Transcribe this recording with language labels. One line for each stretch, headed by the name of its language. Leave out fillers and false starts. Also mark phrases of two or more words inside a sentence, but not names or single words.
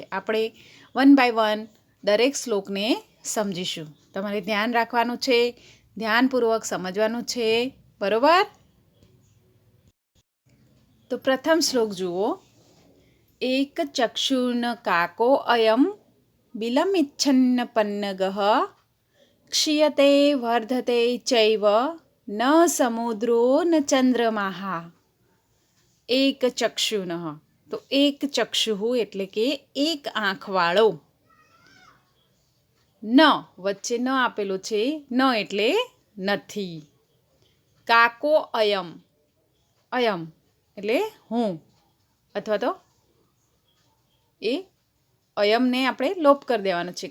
Gujarati: આપણે 1 by 1 દરેક શ્લોકને સમજીશું. તમારે ધ્યાન રાખવાનું છે, ધ્યાનપૂર્વક સમજવાનું છે. બરાબર? તો પ્રથમ શ્લોક જુઓ.
Sanskrit: એક ચક્ષુર્ન કાકો અયમ बिलमिच्छन्न पन्नगः क्षीयते वर्धते चैव न समुद्रो न चंद्रमाः एक चक्षुनः।
Gujarati: तो
Sanskrit: एक चक्षुः
Gujarati: એટલે કે એક આંખવાળો. ન વચ્ચે ન આપેલું છે, ન એટલે નથી.
Sanskrit: કાકો અયમ,
Gujarati: અયમ એટલે હું, અથવા તો એ અયમને આપણે લોપ કરી દેવાનો છે.